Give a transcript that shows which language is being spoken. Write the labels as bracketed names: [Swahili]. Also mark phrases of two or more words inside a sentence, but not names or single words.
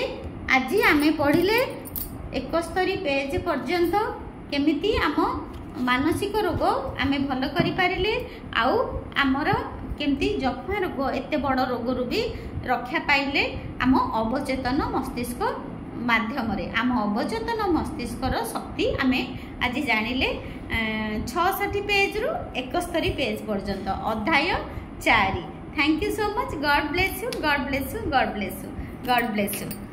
[Odia] ଆଜ ଆମେ ପଢ଼ିଲେ 71 ପେଜ ପର୍ଯ୍ୟନ୍ତ କେମିତି ଆମ ମାନସିକ ରୋଗ ଆମେ ଭଲ କରି ପାରିଲେ ଆଉ ଆମର କେମିତି ଜଖ୍ମା ରୋଗ ଏତେ ବଡ଼ ରୋଗରୁ ଭି ରକ୍ଷା ପାଇଲେ ଆମ ଅବଚେତନ ମସ୍ତିଷ୍କ ମାଧ୍ୟମ ରେ। ଆମ ଅବଚେତନ ମସ୍ତିଷ୍କର ଶକ୍ତି ଆମେ ଆଜ ଜାଣିଲେ 66 ପେଜ ରୁ 71 ପେଜ ପର୍ଯ୍ୟନ୍ତ ଅଧ୍ୟାୟ 4। [English] Thank you so much. God bless you, God bless you, God bless you, God bless you.